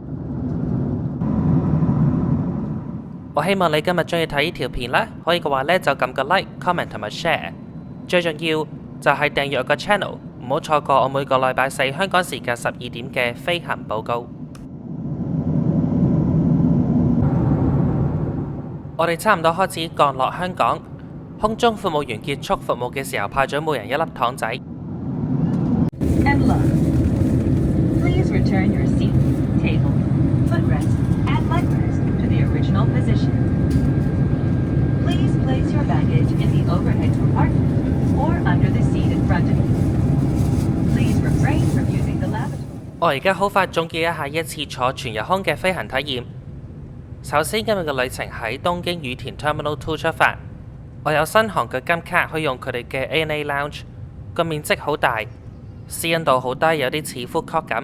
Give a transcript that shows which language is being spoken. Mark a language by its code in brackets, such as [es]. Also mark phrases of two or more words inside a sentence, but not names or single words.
[yue] 我希望你今日鍾意睇呢條片啦，可以嘅話呢，就撳個 [en] like、comment [yue] 同埋 share， 最重要就係訂閱我個 channel。唔好錯過我每個禮拜4香港時間12點嘅飛行報告。我哋差唔多開始降落香港，空中服務員結束服務嘅時候派咗每人1粒糖仔。 [en] And look. Please return your seat, table, footrest, and leg rest to the original position. Please place your baggage in the overhead compartment or under the seat in front of you.Please refrain from using the lavatory. [yue] 我而家好快總結一下一次坐全日空嘅飛行體驗。首先今日嘅旅程喺東京羽田 Terminal 2出發，我有新航嘅金卡可以用佢哋嘅 ANA Lounge， 個面積好大，私隱度好低，有啲似 [en] food court [yue] 咁。